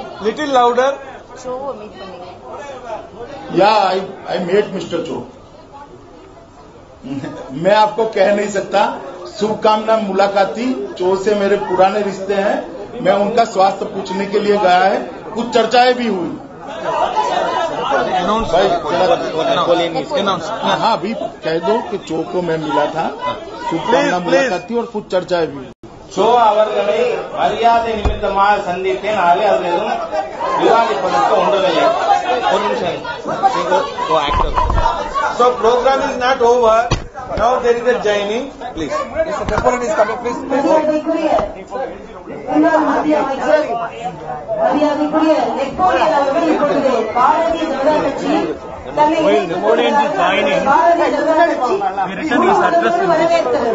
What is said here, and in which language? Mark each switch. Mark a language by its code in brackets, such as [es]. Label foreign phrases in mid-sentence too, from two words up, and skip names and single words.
[en] little louder. [hi] Cho meet करेंगे. या [en] I met Mister Cho. [hi] मैं आपको कह नहीं सकता. शुभकामना मुलाकात थी. चो से मेरे पुराने रिश्ते हैं. मैं उनका स्वास्थ्य पूछने के लिए गया है. कुछ चर्चाएं भी हुई. हाँ अभी कह दो कि चो को मैं मिला था. शुभकामना मुलाकात थी और कुछ चर्चाएं भी हुई. [ta] சோ அவர்களை மரியாதை நிமித்தமாக சந்தித்தேன். ஆகவே அதில் எதுவும் விவாதிப்பதற்கு ஒன்றுமில்லை. ஒரு நிமிஷம். [en] So program is not over. Now there is a joining. Please. Mr. Napoleon is coming. Please. [ta] மரியாதைக்குரிய முன்னாள் மத்திய அமைச்சர் மரியாதைக்குரிய நெப்போலியன் அவர்கள் இப்பொழுது பாரதிய ஜனதா கட்சி தன்னை பாரதிய ஜனதா கட்சி வரவேற்கிறது.